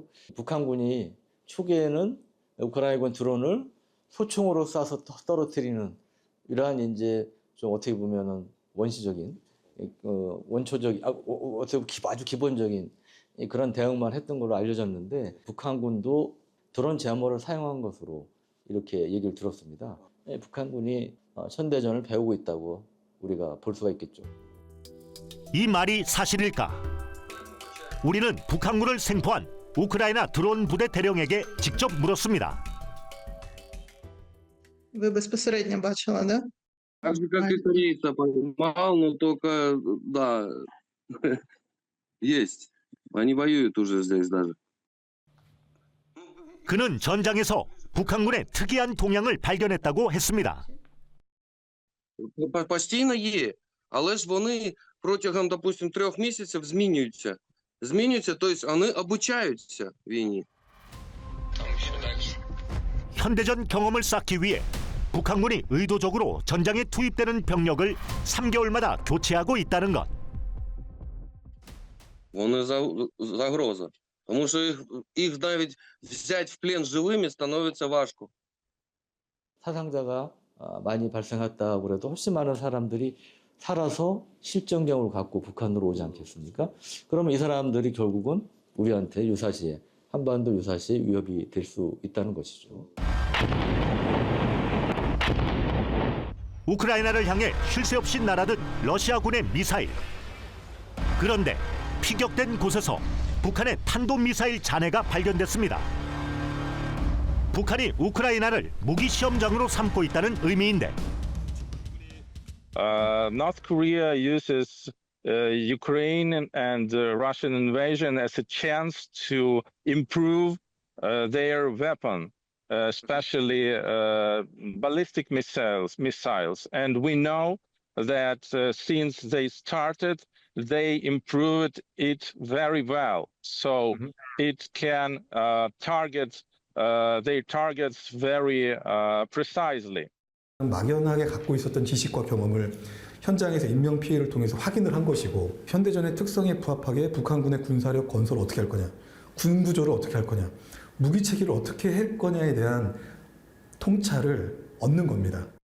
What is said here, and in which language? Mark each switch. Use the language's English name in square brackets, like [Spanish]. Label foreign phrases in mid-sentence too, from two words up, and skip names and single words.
[Korean] 북한군이 초기에는 우크라이나군 드론을 소총으로 쏴서 떨어뜨리는 이러한 이제 좀 어떻게 보면은 원시적인 원초적인 어떻게 아주 기본적인 그런 대응만 했던 걸로 알려졌는데 북한군도 드론 제어모를 사용한 것으로 이렇게 얘기를 들었습니다. 북한군이 현대전을 배우고 있다고 우리가 볼 수가 있겠죠. 이 말이 사실일까? 우리는 북한군을 생포한 우크라이나 드론 부대 대령에게 직접 물었습니다. [Ukrainian] Ви безпосередньо бачили, [Russian] да? Так же, как и корейца поймал, но только, да, есть. Они воюют уже здесь даже. [Korean] 그는 전장에서 북한군의 특이한 동향을 발견했다고 했습니다. [Ukrainian] Постійно є, але ж вони протягом, допустим, 3 місяців змінюються. Змінюються, тобто вони обучаються війні. [Korean] 현대전 경험을 쌓기 위해 북한군이 의도적으로 전장에 투입되는 병력을 3개월마다 교체하고 있다는 것. [Ukrainian] Вони загроза. Тому що їх навіть взяти в плен живими становиться важко. [Korean] 사상자가 많이 발생했다고 해도 훨씬 많은 사람들이 살아서 실전경을 갖고 북한으로 오지 않겠습니까? 그러면 이 사람들이 결국은 우리한테 유사시에 한반도 유사시에 위협이 될 수 있다는 것이죠. 우크라이나를 향해 쉴 새 없이 날아든 러시아군의 미사일. 그런데 피격된 곳에서 북한의 탄도미사일 잔해가 발견됐습니다. 북한이 우크라이나를 무기 시험장으로 삼고 있다는 의미인데 [English] North Korea uses Ukraine and Russian invasion as a chance to improve their weapon, especially ballistic missiles. And we know that since they started, they improved it very well. So it can target their targets very precisely. [Korean] 막연하게 갖고 있었던 지식과 경험을 현장에서 인명피해를 통해서 확인을 한 것이고 현대전의 특성에 부합하게 북한군의 군사력 건설을 어떻게 할 거냐, 군구조를 어떻게 할 거냐, 무기체계를 어떻게 할 거냐에 대한 통찰을 얻는 겁니다.